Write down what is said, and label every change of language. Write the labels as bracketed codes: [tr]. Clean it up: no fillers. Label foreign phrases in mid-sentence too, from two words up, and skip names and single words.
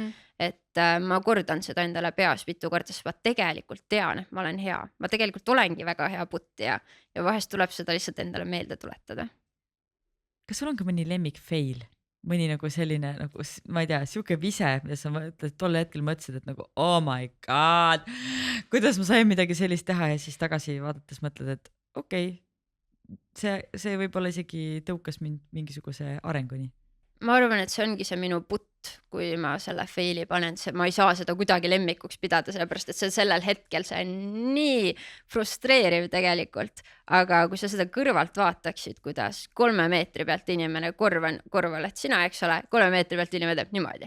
[et] Et ma kordan seda endale peas mitu korda, sest ma tegelikult tean, et ma olen hea. Ma tegelikult olengi väga hea puttija ja vahest tuleb seda lihtsalt endale meelde tuletada. Kas sul on ka mõni lemmik fail? Mõni nagu selline, nagu, ma ei tea, siuke vise, ja sa tol hetkel mõtlesid, et nagu, [en] oh my god, [et] kuidas ma sain midagi sellist teha ja siis tagasi vaadates mõtled, et okei, see võib-olla isegi tõukas mind mingisuguse arenguni. Ma arvan, et see ongi see minu putt, kui ma selle faili panen, ma ei saa seda kuidagi lemmikuks pidada, sellepärast, et see sellel hetkel see on nii frustreeriv tegelikult, aga kui sa seda kõrvalt vaataksid, kuidas 3 meetri pealt inimene korval, et sina, eks ole, 3 meetri pealt inimene teeb niimoodi.